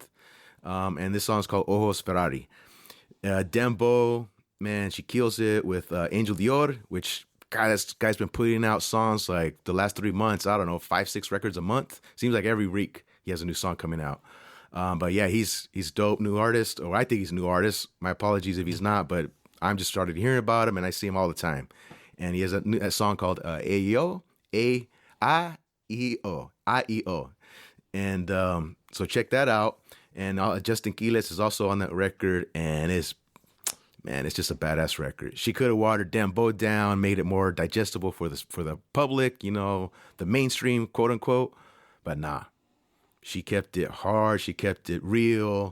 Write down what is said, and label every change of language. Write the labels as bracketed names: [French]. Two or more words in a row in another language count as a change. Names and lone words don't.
[English] And this song's called Ojos Ferrari. Dembow, man, she kills it with Angel Dior, which, God, this guy's been putting out songs like the last 3 months. I don't know, 5-6 records a month. Seems like every week he has a new song coming out. But yeah, he's dope, new artist, or I think he's a new artist. My apologies if he's not, but I'm just started hearing about him, and I see him all the time. And he has a song called A-E-O, A-I-E-O, I-E-O. And so check that out. And Justin Quiles is also on that record, and it's just a badass record. She could have watered Dembow down, made it more digestible for the public, the mainstream, quote unquote. But nah, she kept it hard. She kept it real.